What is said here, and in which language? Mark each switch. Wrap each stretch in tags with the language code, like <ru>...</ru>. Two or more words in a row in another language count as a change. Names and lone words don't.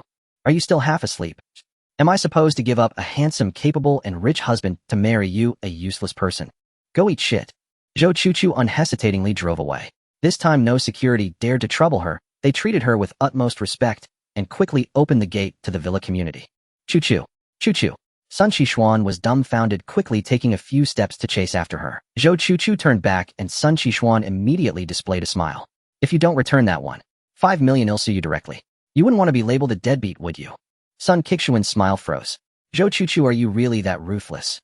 <en>Are you still half asleep? Am I supposed to give up a handsome, capable, and rich husband to marry you, a useless person? Go eat shit. Zhou Chu-Chu unhesitatingly drove away. This time no security dared to trouble her. They treated her with utmost respect and quickly opened the gate to the villa community. Chu-Chu. Chu-Chu. Sun Qixuan was dumbfounded, quickly taking a few steps to chase after her. Zhou Chu-Chu turned back and Sun Qixuan immediately displayed a smile. If you don't return that 1.5 million, I'll sue you directly. You wouldn't want to be labeled a deadbeat, would you? Sun Qixuan's smile froze. Zhou Chu-Chu, are you really that ruthless?</en>